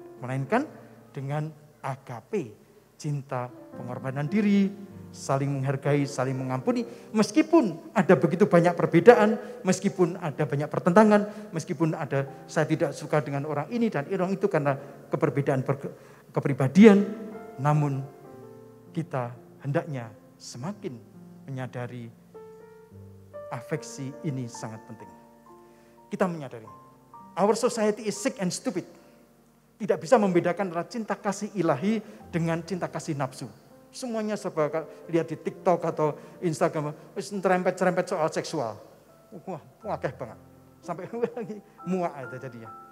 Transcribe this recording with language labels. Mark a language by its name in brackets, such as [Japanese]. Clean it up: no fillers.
[Indonesian] Melainkan dengan agape, cinta pengorbanan diri, saling menghargai, saling mengampuni, meskipun ada begitu banyak perbedaan, meskipun ada banyak pertentangan, meskipun ada saya tidak suka dengan orang ini dan orang itu karena keperbedaan kepribadian, namun kita hendaknya semakin menyadari afeksi ini sangat penting. Kita menyadari, [English] our society is sick and stupid. [Indonesian] Tidak bisa membedakan antara cinta kasih ilahi dengan cinta kasih nafsu. Semuanya serba lihat di TikTok atau Instagram, cerempet-cerempet soal seksual. Wah, [Javanese] wakeh banget. [Indonesian] Sampai lagi muak itu jadinya.